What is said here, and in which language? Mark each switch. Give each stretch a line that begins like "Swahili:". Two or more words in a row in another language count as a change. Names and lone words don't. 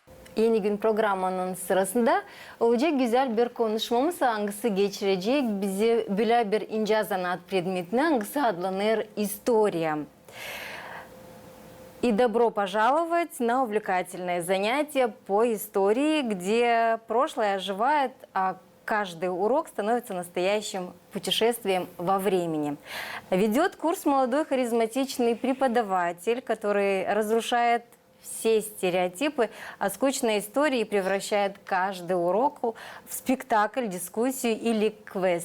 Gagauz: Yeni gün programının sırasında olacak güzel bir konuşmamız hangisi geçirecek bizi böyle bir ince sanat предметine hangisi adlanır история.
Russian: И добро пожаловать на увлекательное занятие по истории, где прошлое оживает, а каждый урок становится настоящим путешествием во времени. Ведет курс молодой харизматичный преподаватель, который разрушает все стереотипы о скучной истории и превращает каждый урок в спектакль, дискуссию или квест.